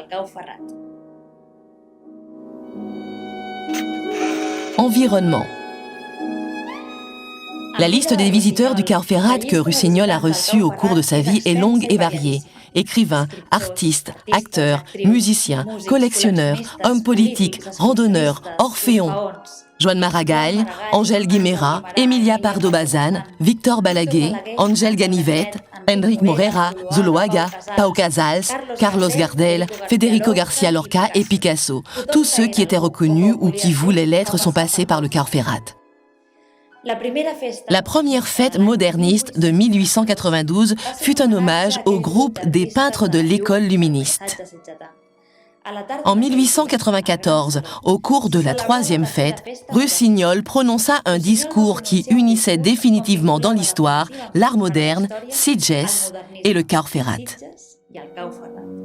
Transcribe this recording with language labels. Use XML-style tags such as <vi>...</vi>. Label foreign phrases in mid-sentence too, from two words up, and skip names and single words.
<fr>Environnement. La liste des visiteurs du Cao Ferrat que Russiñol a reçus au cours de sa vie est longue et variée. Écrivains, artistes, acteurs, musiciens, collectionneurs, hommes politiques, randonneurs, orphéons. Joan Maragall, Ángel Guimerà, Emilia Pardo Bazán, Victor Balaguer, Ángel Ganivet, Enric Morera, Zuloaga, Pau Casals, Carlos Gardel, Federico García Lorca et Picasso. Tous ceux qui étaient reconnus ou qui voulaient l'être sont passés par le Cao Ferrat. La première fête moderniste de 1892 fut un hommage au groupe des peintres de l'école luministe. En 1894, au cours de la troisième fête, Russiñol prononça un discours qui unissait définitivement dans l'histoire l'art moderne, Sitges et le Cao Ferrat.</fr>